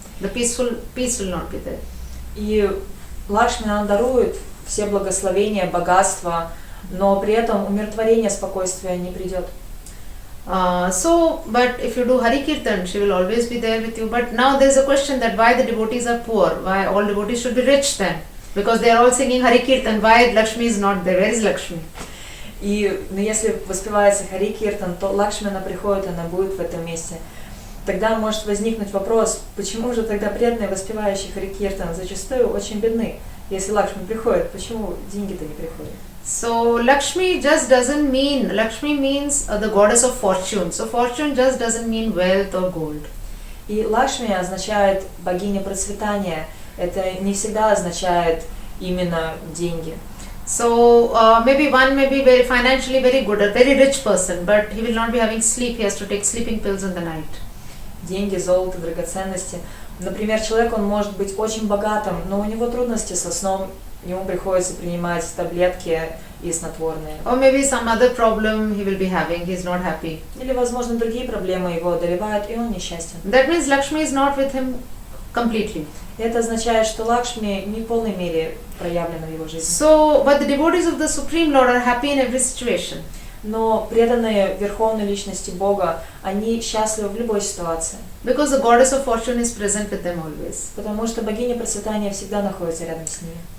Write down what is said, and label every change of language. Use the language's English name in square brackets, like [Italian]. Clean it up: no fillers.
[English] The peace will not be there. [Russian] И Лакшми нам дарует все благословения, богатства, но при этом умиротворение, спокойствие не придет. [English] But if you do Hari Kirtan, she will always be there with you. But now there is a question that why the devotees are poor, why all devotees should be rich then? Because they are all singing Hari Kirtan, why Lakshmi is not there? Where is Lakshmi? [Russian] И если воспевается Хари Киртан, то Лакшми, она приходит, она будет в этом месте. Тогда может возникнуть вопрос, почему же тогда преданные, воспевающие Хари Киртан, зачастую очень бедны? Если Лакшми приходит, почему деньги-то не приходят? [English] So Lakshmi just doesn't mean, Lakshmi means the goddess of fortune. So fortune just doesn't mean wealth or gold. [Russian] И Лакшми означает богиня процветания. Это не всегда означает именно деньги. [English] So maybe one may be very financially very good, a very rich person, but he will not be having sleep. He has to take sleeping pills in the night. [Russian] Деньги, золото, драгоценности. Например, человек, он может быть очень богатым, но у него трудности со сном, ему приходится принимать таблетки и снотворные. [English] Or maybe some other problem he will be having, he is not happy. [Russian] Или, возможно, другие проблемы его одолевают, и он несчастен. [English] That means Lakshmi is not with him completely. [Russian] Это означает, что Лакшми не в полной мере проявлена в его жизни. [English] So, but the devotees of the Supreme Lord are happy in every situation. [Russian] Но преданные Верховной Личности Бога, они счастливы в любой ситуации. [English] Because the goddess of fortune is present with them always. [Russian] Потому что богиня процветания всегда находится рядом с ними.